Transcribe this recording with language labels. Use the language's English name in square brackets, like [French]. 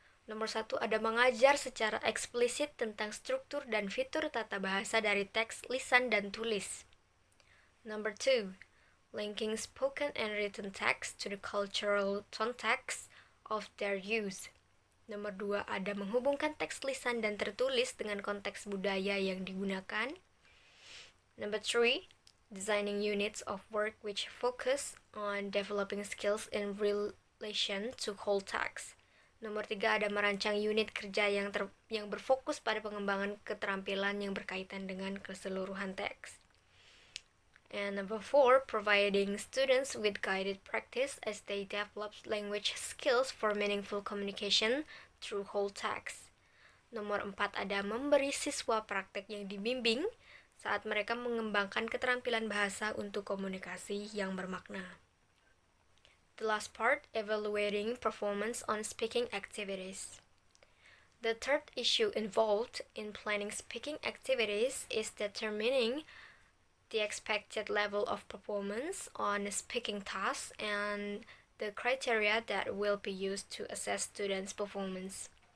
[Indonesian] Nomor 1, ada mengajar secara eksplisit tentang struktur dan fitur tata bahasa dari teks lisan dan tulis. [English] Number 2, linking spoken and written text to the cultural context of their use. [Indonesian] Nomor 2, ada menghubungkan teks lisan dan tertulis dengan konteks budaya yang digunakan. [English] Number 3, designing units of work which focus on developing skills in relation to whole text. [Indonesian] Nomor 3, ada merancang unit kerja yang berfokus pada pengembangan keterampilan yang berkaitan dengan keseluruhan teks. [English] And number 4, providing students with guided practice as they develop language skills for meaningful communication through whole text. [Indonesian] Nomor 4, ada memberi siswa praktek yang dibimbing saat mereka mengembangkan keterampilan bahasa untuk komunikasi yang bermakna. [English] The last part, evaluating performance on speaking activities. The third issue involved in planning speaking activities is determining the expected level of performance on speaking tasks and the criteria that will be used to assess students' performance.